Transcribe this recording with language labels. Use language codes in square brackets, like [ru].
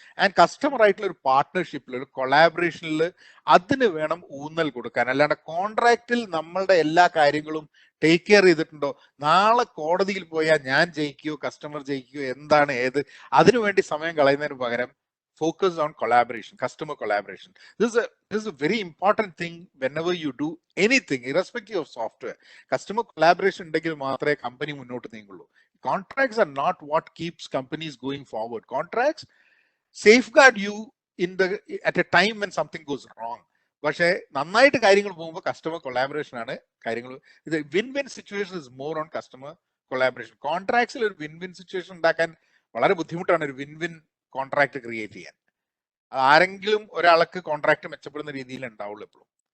[ml] And customer ആയിട്ടുള്ള ഒരു പാർട്ട്ണർഷിപ്പിൽ, ഒരു കൊളാബറേഷനിൽ അതിന് വേണം ഊന്നൽ കൊടുക്കാൻ. അല്ലാണ്ട് കോൺട്രാക്റ്റിൽ നമ്മളുടെ എല്ലാ കാര്യങ്ങളും ടേക്ക് കെയർ ചെയ്തിട്ടുണ്ടോ, നാളെ കോടതിയിൽ പോയാൽ ഞാൻ ജയിക്കുകയോ കസ്റ്റമർ ജയിക്കുകയോ എന്താണ് ഏത്, അതിനുവേണ്ടി സമയം കളയുന്നതിന് പകരം [en] focus on collaboration, customer collaboration. This is a very important thing whenever you do anything, irrespective of software. [ml] Customer collaboration ഉണ്ടെങ്കിൽ മാത്രമേ കമ്പനി മുന്നോട്ട് നീങ്ങുള്ളൂ. [en] Contracts are not what keeps companies going forward. Contracts safeguard you at a time when something goes wrong. [ml] പക്ഷേ നന്നായിട്ട് കാര്യങ്ങൾ പോകുമ്പോൾ customer collaboration ആണ് കാര്യങ്ങൾ. ഇത് [en] Win win situation is more on customer collaboration. [ml] കോൺട്രാക്ട്സിൽ ഒരു വിൻ വിൻ സിറ്റുവേഷൻ ഉണ്ടാക്കാൻ വളരെ ബുദ്ധിമുട്ടാണ്, ഒരു വിൻ വിൻ കോൺട്രാക്ട് ക്രിയേറ്റ് ചെയ്യാൻ. ആരെങ്കിലും ഒരാൾക്ക് കോൺട്രാക്ട് മെച്ചപ്പെടുന്ന രീതിയിൽ ഉണ്ടാവുള്ളൂ എപ്പോഴും.